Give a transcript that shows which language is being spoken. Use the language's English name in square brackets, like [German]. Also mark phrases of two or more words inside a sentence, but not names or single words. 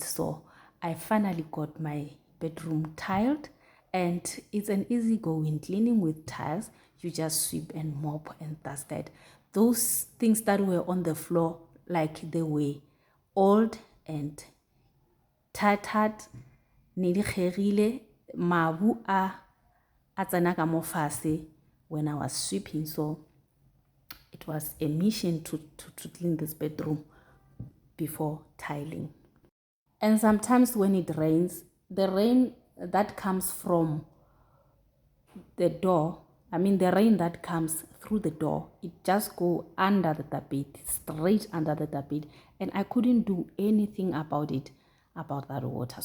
[English] So I finally got my bedroom tiled, and it's an easygoing cleaning with tiles. You just sweep and mop and dust that. Those things that were on the floor, like they were old and tattered, [Tswana] nidikgerile, mabu a tsena ka mo fatshe [English] when I was sweeping. So it was a mission to clean this bedroom before tiling. And sometimes when it rains, the rain that comes from the door, the rain that comes through the door, it just go under the tapete, straight under the tapete, and I couldn't do anything about it, about that water.